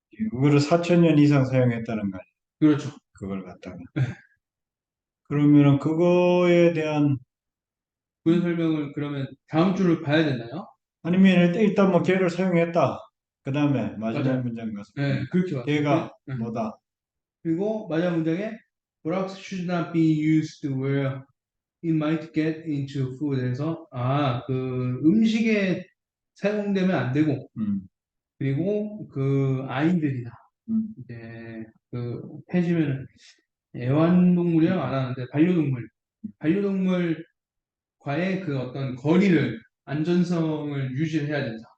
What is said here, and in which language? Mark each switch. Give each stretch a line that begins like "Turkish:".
Korean: 그거를 4천 년 이상 사용했다는 거 아니야. 그렇죠. 그걸 갖다가. 그러면은 그거에 대한 그 설명을 그러면 다음 주를 봐야 되나요? 아니면 일단 뭐 걔를 사용했다. 그 다음에 마지막 맞아요. 문장 가서 네, 그렇게 봤어요. 걔가 네. 뭐다.
English: 그리고 마지막 문장에 Products should not be used where it might get into food
Korean: 해서 그 음식에 사용되면 안 되고 음, 그리고 그 아이들이나 음, 이제 그 폐지면 애완동물이랑 안 하는데 반려동물과의 그 어떤 거리를 안전성을 유지해야 된다.